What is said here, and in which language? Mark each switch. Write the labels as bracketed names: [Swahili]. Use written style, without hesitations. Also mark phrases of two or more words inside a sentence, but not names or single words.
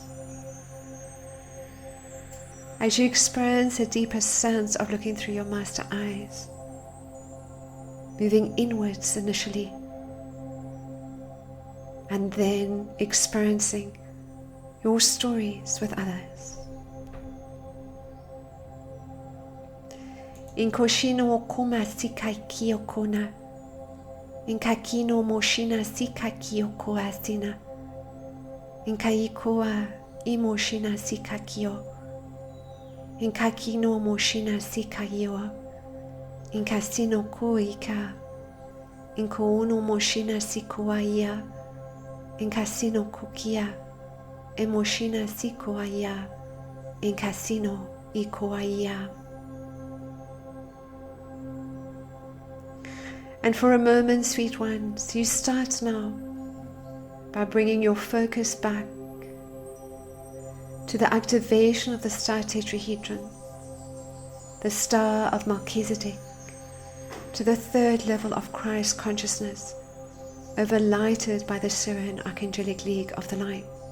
[English] As you experience a deeper sense of looking through your master eyes, moving inwards initially, and then experiencing your stories with others. In koshino okuma sika kiyokona, in kakino moshina sika kiyoko astina, in kaikoa imoshina sika kiyo, in kakino moshina sika yoa, in kasino koika, in koono moshina sikoaya, in kasino kokia, emoshina sikoaya, in kasino ikoaya. And for a moment, sweet ones, you start now by bringing your focus back to the activation of the star tetrahedron, the star of Melchizedek, to the third level of Christ consciousness, overlighted by the Syrian Archangelic League of the Light.